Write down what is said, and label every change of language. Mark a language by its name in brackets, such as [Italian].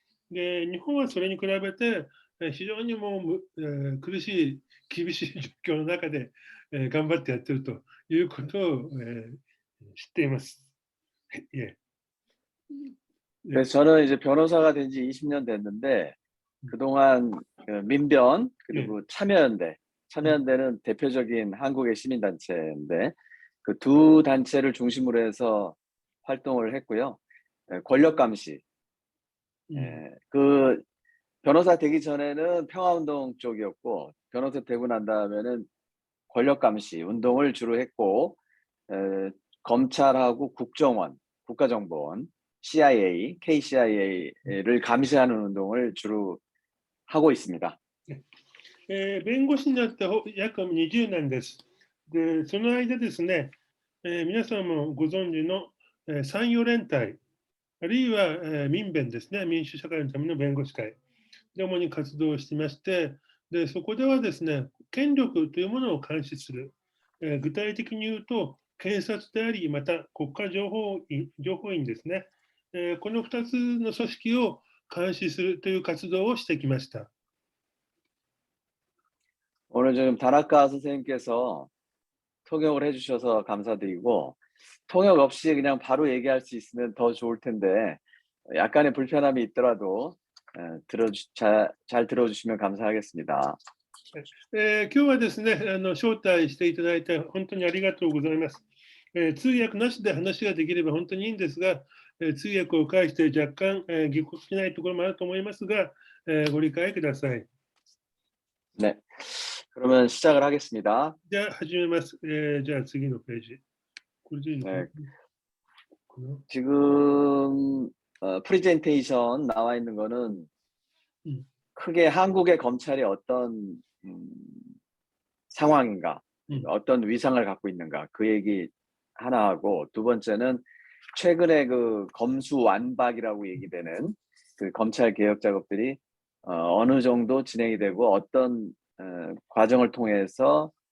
[Japanese] で、日本はそれに比べて、非常にもう、苦しい、厳しい状況の中で、頑張ってやってるということを、知っています。 [Korean] 예. 그래서 저는 이제 변호사가 된 지 20년 됐는데 그동안 민변 그리고 참여연대는 대표적인 한국의 시민단체인데 그 두 단체를 중심으로 해서 활동을 했고요. 권력감시. 그 변호사 되기 전에는 평화운동 쪽이었고 변호사 되고 난 다음에는 권력감시 운동을 주로 했고 검찰하고 국정원, 국가정보원, CIA, KCIA를 감시하는 운동을 주로 하고 있습니다. [Japanese] 弁護士になって約20年です。で、その間ですね、皆さんもご存知の、産業連帯、あるいは、民弁ですね、民主社会のための弁護士会で主に活動していまして、で、そこではですね、権力というものを監視する。具体的に言うと、検察であり、また国家情報院ですね。この2つの組織を監視するという活動をしてきました。 [Korean] 오늘 지금 다나카 선생님께서 통역을 해주셔서 감사드리고 통역 없이 그냥 바로 얘기할 수 있으면 더 좋을 텐데 약간의 불편함이 있더라도 잘 들어주시면 감사하겠습니다. [Japanese] 今日はですね、招待していただいて本当にありがとうございます。通訳なしで話ができれば本当にいいんですが、通訳を介して若干、ぎこちないところもあると思いますが、ご理解ください。 [Korean] 네, 그러면 시작을 하겠습니다. [Japanese] じゃあ始めます。じゃあ次のページ。これでいいのかな? [Korean] 네, 지금 프레젠테이션 나와 있는 거는 크게 한국의 검찰이 어떤 상황인가, 어떤 위상을 갖고 있는가 그 얘기 하나 하고 두 번째는 최근에 그 검수완박이라고 얘기되는 그 검찰 개혁 작업들이 어느 정도 진행이 되고 어떤 과정을 통해서